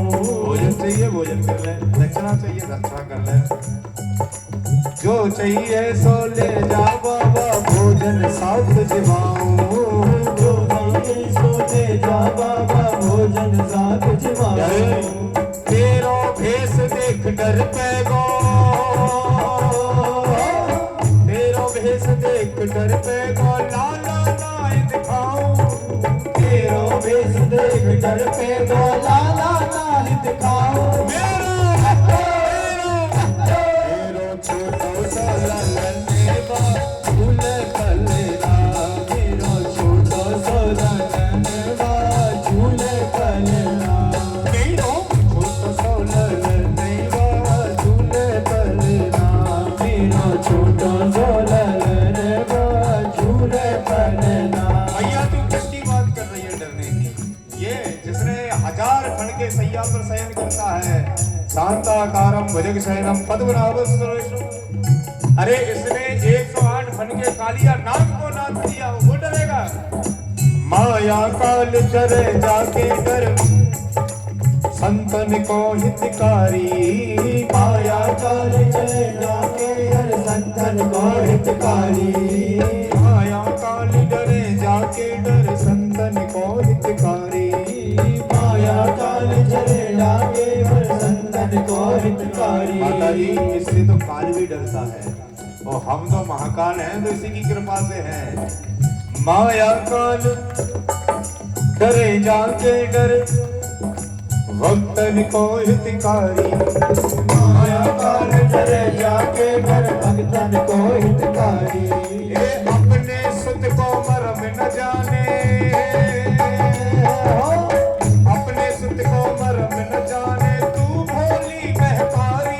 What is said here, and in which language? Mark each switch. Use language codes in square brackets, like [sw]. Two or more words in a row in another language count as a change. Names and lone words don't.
[hi] भोजन चाहिए भोजन कर ले, दक्षिणा चाहिए दक्षिणा कर ले। [bra] जो चाहिए सो ले जा बाबा भोजन साथ जिवाओ। जो मांगे सो ले जा बाबा भोजन साथ जिवाओ। तेरो भेष देख डर पैगो। तेरो भेष देख डर पैगो लाला नाय दिखाऊं। तेरो भेष देख डर पैगो लाला नाय दिखाओ मेरो छोटो सा ललनेवा झूले कलेरा मेरो छोटो सो ललनेवा झूले कलेरा मेरो छोटो सा ललनेवा झूले कलेरा मेरो छोटो सो ललनेवा झूले कलेरा। [hi] भैया तू किसकी बात कर रही है डरने की? ये जिसने 1000 फण के सैया पर शयन करता है, [sa] शांताकारम भुजग शयनम पद्मनाभं सुरेशम। [hi] अरे इसने 108 फण के कालिया नाग को नाच दिया, वो डरेगा? [bra] माया काल चरे जाके कर संतन को हितकारी, माया काल चले जाके हर संतन को हितकारी माया काल डरे जाके डर संतन को हितकारी। माया काल चले जाके हर संतन को हितकारी। [hi] माता जी इससे तो काल भी डरता है और हम तो महाकाल हैं, तो इसी की कृपा से हैं। [bra] माया काल डरे जाके डर भक्तन को हितकारी, माया काल चले जाके हर भक्तन को हितकारी। ये अपने सुत को मरम न जाने, अपने सुत को मरम न जाने, तू भोली महतारी।